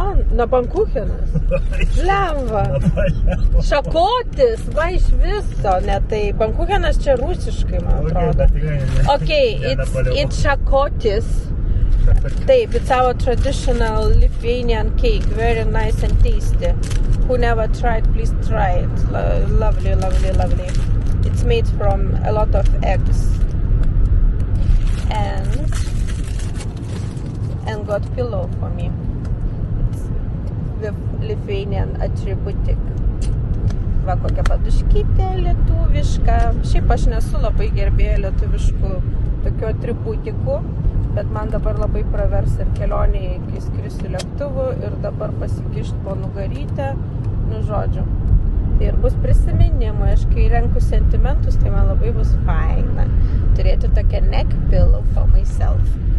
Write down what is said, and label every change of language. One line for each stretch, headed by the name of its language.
Lithuanian: Bankuchenas. Lemva. Šakotis, va iš viso, ne tai. Bankuchenas čia rusiškai, man atrodo.
English: Okay, it's šakotis. Taip, it's our traditional Lithuanian cake, very nice and tasty. Who never tried, please try it. Lovely, lovely, lovely. It's made from a lot of eggs. And got pillow for me. It's with Lithuanian attributic.
Lithuanian: Va, kokia paduškytė lietuviška. Šiaip aš nesu labai gerbėja lietuviškų tokių atributikų, bet man dabar labai pravers ir kelionėje, kai skrisiu lėktuvu ir dabar pasikišt po nugarytę. Nu, žodžiu. Tai ir bus prisiminimai. Aš kai renku sentimentus, tai man labai bus faina turėti tokią
English: neck pillow for myself.